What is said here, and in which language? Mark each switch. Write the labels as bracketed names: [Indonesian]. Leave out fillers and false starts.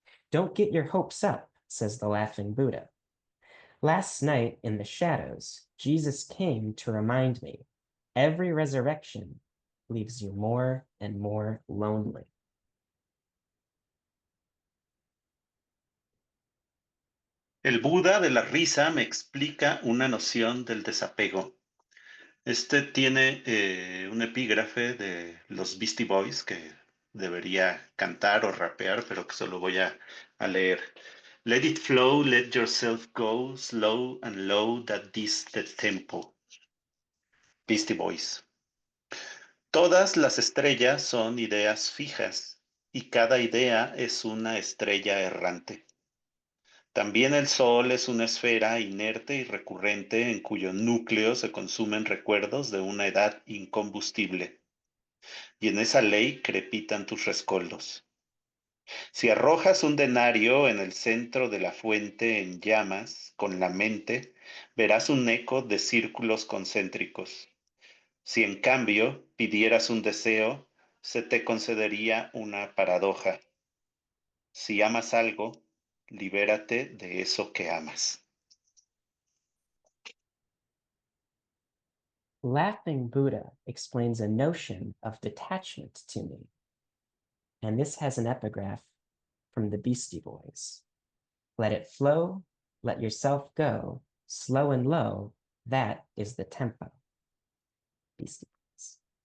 [English] Don't get your hopes up, says the laughing Buddha. Last night in the shadows, Jesus came to remind me every resurrection leaves you more and more lonely. [Spanish] El Buda de la risa me explica una noción del desapego. Este tiene un epígrafe de los Beastie Boys que debería cantar o rapear, pero que solo voy a leer. [English] Let it flow, let yourself go, slow and low, that is the tempo. Beastie Boys. [Spanish] Todas las estrellas son ideas fijas y cada idea es una estrella errante. También el Sol es una esfera inerte y recurrente en cuyo núcleo se consumen recuerdos de una edad incombustible. Y en esa ley crepitan tus rescoldos. Si arrojas un denario en el centro de la fuente en llamas, con la mente, verás un eco de círculos concéntricos. Si en cambio pidieras un deseo, se te concedería una paradoja. Si amas algo, libérate de eso que amas. [English] Laughing Buddha explains a notion of detachment to me. And this has an epigraph from the Beastie Boys. Let it flow, let yourself go, slow and low, that is the tempo. Beastie Boys.